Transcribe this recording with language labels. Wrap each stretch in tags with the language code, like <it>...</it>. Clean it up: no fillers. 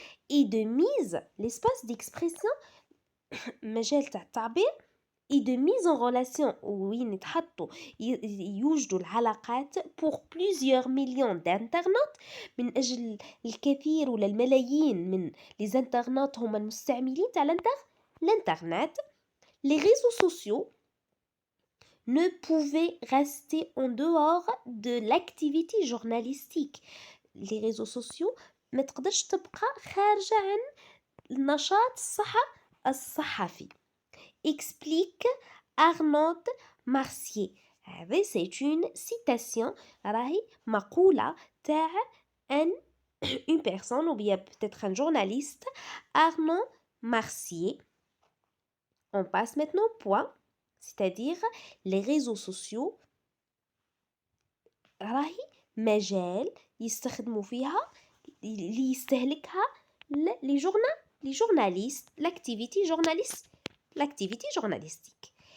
<fr>Et de mise, l'espace d'expression,</fr> <ar>مجال تاع التعبير</ar> <fr>et de mise en relation</fr> <ar>وين يتحطوا يوجدوا العلاقات</ar> <fr>pour plusieurs millions d'internautes</fr> <ar>من أجل الكثير ولا الملايين من</ar> <fr>les internautes</fr> <ar>هم المستعملين تاع</ar> <fr>l'internet. Les réseaux sociaux ne pouvaient rester en dehors de l'activité journalistique. Les réseaux sociaux</fr> <ar>ما تقدرش تبقى خارجة عن النشاط الصحفي.</ar> <fr>Explique Arnaud Marcier. C'est une citation</fr> <ar>راهي مقولة تاع</ar> <fr>une personne ou bien peut-être un journaliste Arnaud Marcier. On passe maintenant au point, c'est-à-dire les réseaux sociaux</fr> <ar>راهي مجال يستخدموا فيها اللي يستهلكها</ar> <fr>les journalistes l'activité journalistique.</fr>